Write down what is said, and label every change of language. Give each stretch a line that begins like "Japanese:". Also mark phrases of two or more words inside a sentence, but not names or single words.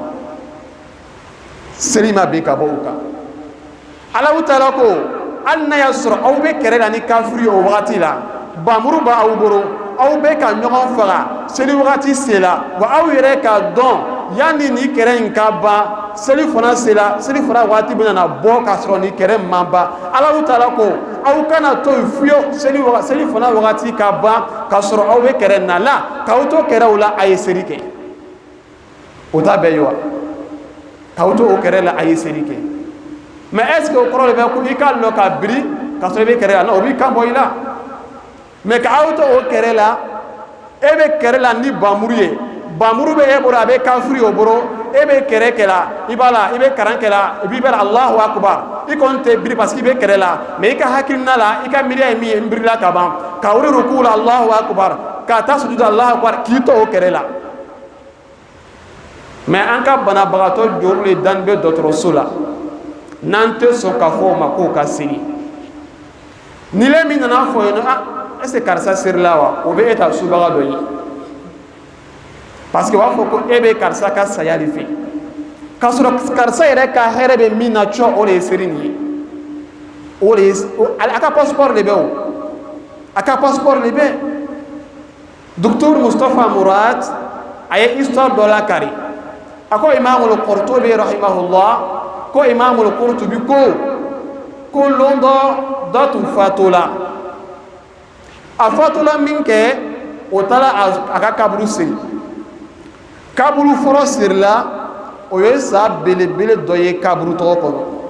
Bambara: seli ma bɛn ka bɔ o kan Alahu Taala ko hali n'a y'a sɔrɔ aw bɛ kɛlɛ la ni kafiri ye o wagati la bamuru b'aw bolo aw bɛ ka ɲɔgɔn faga seli wagati sela wa aw yɛrɛ k'a dɔn yanni ni kɛlɛ in ka ban seli fana sela seli fana waati bɛ na bɔ k'a sɔrɔ ni kɛlɛ ma ban Alahu Taala ko aw kana to yen fiyewu seli fana wagati ka ban k'a sɔrɔ aw bɛ kɛlɛ na la k'aw to kɛlɛw la a ye seli kɛ o t'a bɛɛ ye wa k'aw to o kɛlɛ la a ye seli kɛ
French: mais est ce que
Bambara: o kɔrɔ de bɛ ko i ka lɔ ka biri k'a sɔrɔ i bɛ kɛlɛ la non o b'i kan bɔ i la mais k'aw to o kɛlɛ la e bɛ kɛlɛ la ni bamuru ye bamuru bɛ e bolo a bɛ kafiri o bolo e bɛ kɛlɛ kɛ la i b'a la i bɛ karan kɛ la i b'i bɛ
Arabic: Allahu akbar
Bambara: i kɔni tɛ biri
French: parce que
Bambara: i bɛ kɛlɛ la mais i ka hakilina la i ka miiriya ye min ye n birila ka ban ka wuli ruku la
Arabic: Allahu akbar
Bambara: ka taa sujudu
Arabic: Allahu akbar
Bambara: k'i to o kɛlɛ la mais an ka banabagatɔ jɔr'u le dani bɛ dɔgɔtɔrɔso la n'an tɛ sɔn k'a fɔ o ma k'o ka seli ni le min nana fɔ yen nɔ
French: est-ce que
Bambara: karisa serila wa o bɛ e ta subaga dɔ ye parce que u b'a fɔ ko e bɛ karisa ka saya de fɛ k'a sɔrɔ karisa yɛrɛ ka hɛrɛ bɛ min na cɔ o de ye seri nin ye o de ye a ka passeport de bɛ o a ka passeport de bɛ docteur Mustafa Murad a ye histoire dɔ lakari a ko Imamul Qurtubi rahimahullah ko Imamul Qurtubi ko lon dɔ tun fatula a fatula min kɛ o taara a ka kaburu siri kaburu fɔlɔ sirila o ye sa belebele dɔ ye kaburu tɔgɔ kɔnɔ